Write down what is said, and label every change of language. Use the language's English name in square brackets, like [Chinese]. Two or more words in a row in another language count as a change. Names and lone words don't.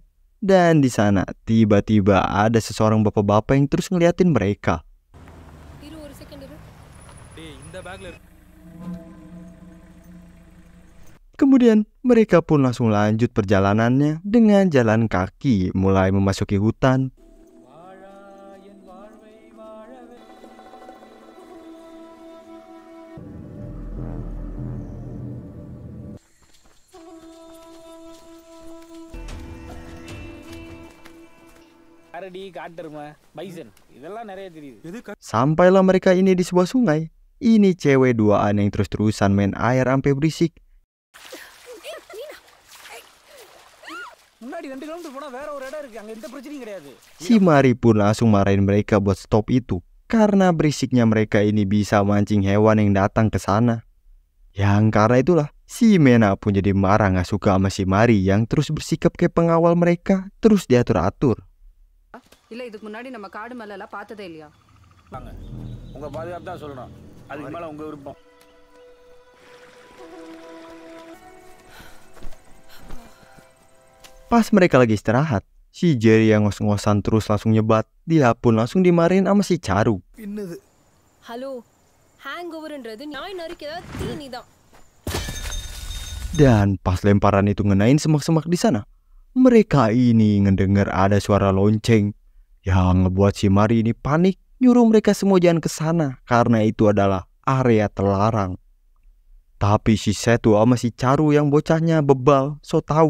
[Indonesian] Dan di sana, tiba-tiba ada seseorang bapak-bapak yang terus ngeliatin mereka. Kemudian, mereka pun langsung lanjut perjalanannya dengan jalan kaki mulai memasuki hutan. [Tamil] கரடி, காட்டெருமை, பைசன் இதெல்லாம் நிறைய தெரியுது. [Indonesian] Sampailah mereka ini di sebuah sungai. Ini cewek duaan yang terus-terusan main air sampai berisik. [Tamil] முன்னாடி 2 கிலோமீட்டர் போனா வேற ஒரு இடம் இருக்கு. அங்க எந்த பிரச்சனையும் கிடையாது. [Indonesian] Si Mari pun langsung marahin mereka buat stop itu, karena berisiknya mereka ini bisa mancing hewan yang datang ke sana. Yang karena itulah, si Mena pun jadi marah gak suka sama si Mari yang terus bersikap kayak pengawal mereka, terus diatur-atur. [Tamil] இல்ல இதுக்கு முன்னாடி நம்ம காடு மேல எல்லாம் பார்த்ததே இல்லையா? வாங்க, உங்க பாதுகாப்பு தான் சொல்லணும். அதுக்கு மேல உங்க விருப்பம். [Indonesian] Pas mereka lagi istirahat, si Jerry yang ngos-ngosan terus langsung nyebat. Dia pun langsung dimarahin sama si Charu. Halo, [Tamil] hangoverன்றது நாய் நரிக்கு தீனி தான். [Indonesian] Dan pas lemparan itu ngenain semak-semak di sana, mereka ini ngedengar ada suara lonceng yang ngebuat si Mari ini panik, nyuruh mereka semua jangan ke sana karena itu adalah area terlarang. Tapi si Setu sama si Charu yang bocahnya bebal, so tahu.